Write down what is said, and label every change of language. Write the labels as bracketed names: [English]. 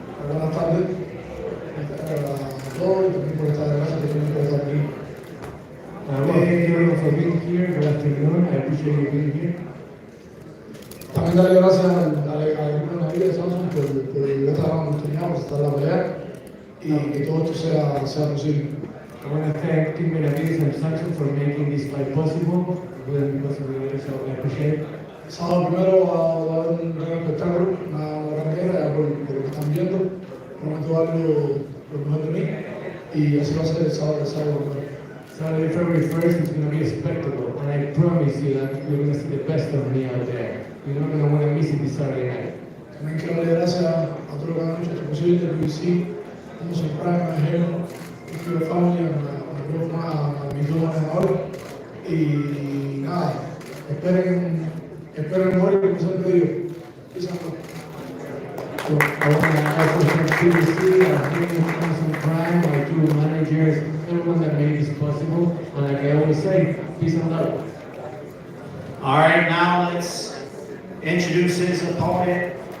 [Spanish] Buenas tardes a todos y también por estar gracias también por estar aquí. [English] Well, thank you everyone for being here. Good afternoon. I appreciate you being here. [Spanish] También darle gracias al equipo de Benavídez Samson por esta gran oportunidad, por estar en la pelea y que todo esto sea posible. [English] I want to thank Team Benavídez and Samson for making this fight possible. It wouldn't be possible without, so I appreciate it. [Spanish] Sábado primero va a dar un gran espectáculo, una gran guerra, por lo que están viendo. Prometo dar lo mejor de mí y así va a ser el sábado primero. [English] Saturday, February 1st is going to be a spectacle, and I promise you that you're going to see the best of me out there. You're not going to want to miss it this Saturday night. [Spanish] También quiero darle gracias a todos los que han hecho esto posible, el BBC, Samson maldijeron, a Family, a mis 2 manejadores. Y nada, esperen morir, como siempre digo. [English] So I want to also thank BBC, Samson Prime, my 2 managers, everyone that made this possible. And like I always say, peace and love. All right, now let's introduce his opponent.